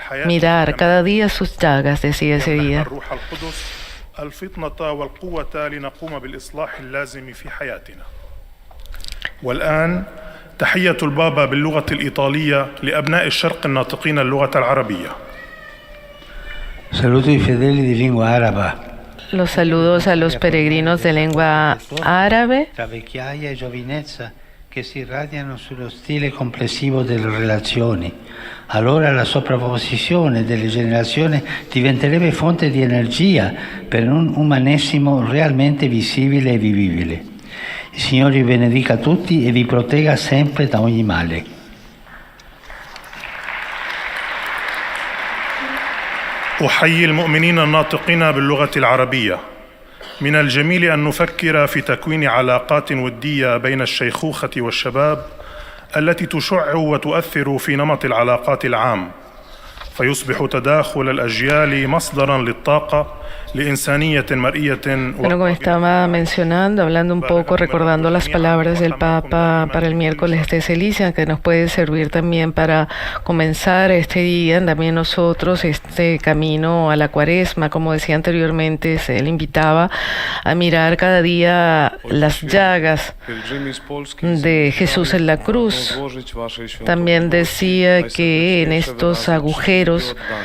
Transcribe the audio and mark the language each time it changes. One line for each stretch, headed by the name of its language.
Spanish: Mirar cada día sus llagas, decía ese día.
Arabic: الفطنة والقوة لنقوم بالإصلاح اللازم في حياتنا. والآن تحية البابا باللغة الإيطالية لأبناء الشرق الناطقين اللغة العربية.
Spanish: Saludos y
Italian: fedeli di lingua araba.
Spanish: Los saludos a los peregrinos de lengua árabe.
Italian: Tra vecchiaia e giovinezza che si irradiano sullo stile complessivo delle relazioni. Allora la sovrapposizione delle generazioni diventerebbe fonte di energia per un umanesimo realmente visibile e vivibile. Il Signore vi benedica tutti e vi protegga sempre da ogni male.
Arabic: أحيي المؤمنين الناطقين باللغة العربية. من الجميل أن نفكر في تكوين علاقات ودية بين الشيخوخة والشباب التي تشع وتؤثر في نمط العلاقات العام، فيصبح تداخل الأجيال مصدراً للطاقة لإنسانية مرئية.
Spanish: Bueno, como estaba mencionando, hablando un poco, recordando las palabras del Papa para el miércoles de ceniza, que nos puede servir también para comenzar este día, también nosotros, este camino a la Cuaresma. Como decía anteriormente, él invitaba a mirar cada día las llagas de Jesús en la cruz. También decía que en estos agujeros